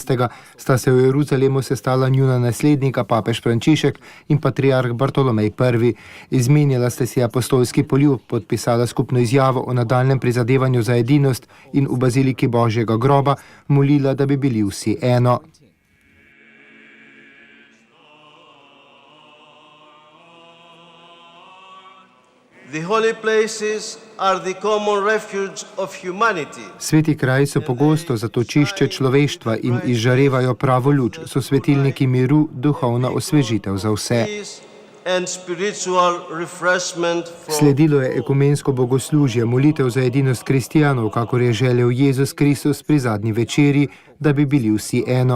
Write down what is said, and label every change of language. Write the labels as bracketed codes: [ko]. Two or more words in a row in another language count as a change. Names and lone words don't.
[sl] Sta se v Jeruzalemu sestala njuna naslednika, papež Frančišek in patriarh Bartolomej I. Izmenjala sta si apostolski poljub, podpisala skupno izjavo o nadaljnjem prizadevanju za edinost in v baziliki Božjega groba molila, da bi bili vsi eno. [en] The holy places are the common refuge of humanity. [sl] Sveti kraji so pogosto zatočišče človeštva in izžarevajo pravo luč, so svetilniki miru, duhovna osvežitev za vse. Sledilo je ekumensko bogoslužje, molitev za edinost kristijanov, kakor je želel Jezus Kristus pri zadnji večerji, da bi bili vsi eno.